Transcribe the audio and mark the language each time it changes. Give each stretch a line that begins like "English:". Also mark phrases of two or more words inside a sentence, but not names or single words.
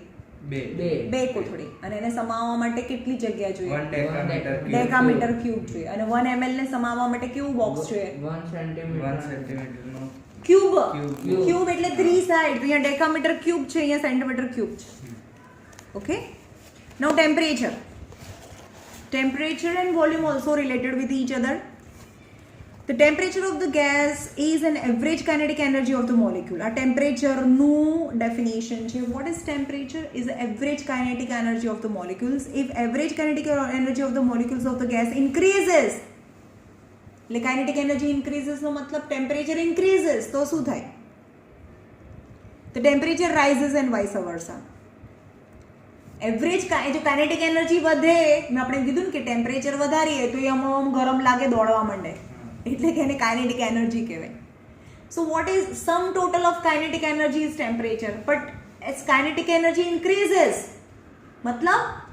Gujarati: 2 કોથળી. અને એને સમાવવા માટે કેટલી જગ્યા જોઈએ? 1
English: decameter cube
Gujarati: જોઈએ. અને 1 ml ને સમાવવા માટે કેવું બોક્સ જોઈએ? 1 સેન્ટીમીટર નો ક્યુબ એટલે 3 સાઈડ. અહીંયા
English: decameter cube
Gujarati: છે, અહીંયા
English: centimeter cube
Gujarati: છે.
English: okay, now temperature and volume also related with each other. The temperature of the gas is an average kinetic energy of the molecule. A temperature
Gujarati: નું definition છે.
English: What is temperature? Is the average kinetic energy of the molecules. If average kinetic energy of the molecules of the gas increases, એટલે kinetic energy increases
Gujarati: નો મતલબ
English: temperature increases,
Gujarati: તો શું થાય?
English: The temperature rises and vice versa.
Gujarati: એવરેજ જો
English: kinetic energy
Gujarati: વધે, મેં આપણે કીધું ને કે ટેમ્પરેચર વધારીએ તો એ આમ ગરમ લાગે, દોડવા માંડે, એટલે કે એને
English: kinetic energy
Gujarati: કહેવાય.
English: so what is sum total of kinetic energy is temperature, but as kinetic energy increases મતલબ